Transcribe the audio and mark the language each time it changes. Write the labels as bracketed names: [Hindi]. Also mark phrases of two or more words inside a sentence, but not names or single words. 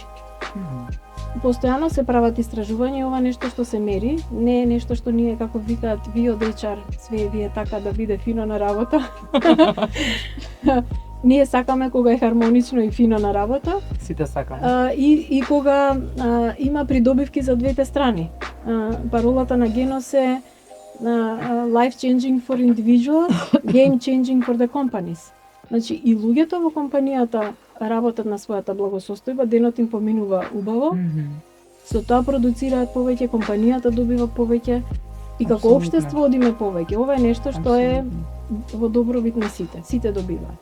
[Macedonian] Постојано се прават истражувања и ова нешто што се мери, не е нешто што ние, како викаат ви од HR, све ви е така да биде фино на работа. Ние сакаме кога е хармонично и фино на работа. Сите сакаме. И кога има придобивки за двете страни. Паролата на Генос е [English] life changing for individuals, game changing for the companies. [Macedonian] Значи и луѓето во компанијата работат на својата благосостојба, денот им поминува убаво. Со тоа продуцираат повеќе, компанијата добива повеќе и како Апсолутно. општество одиме повеќе. Ова е нешто што е во добробит на сите. Сите добиваат.